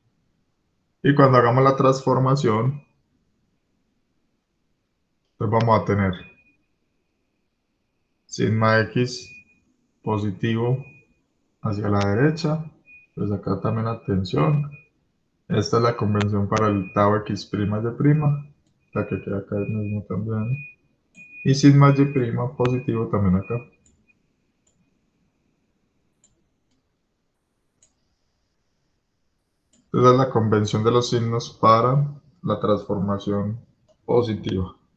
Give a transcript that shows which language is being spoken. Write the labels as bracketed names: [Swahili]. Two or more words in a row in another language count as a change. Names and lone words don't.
[Spanish] Y cuando hagamos la transformación, pues vamos a tener sigma X positivo hacia la derecha, pues acá también la tensión, Esta es la convención para el tau x' y', la que queda acá mismo también. Y sigma y' positivo también acá. Esa es la convención de los signos para la transformación positiva.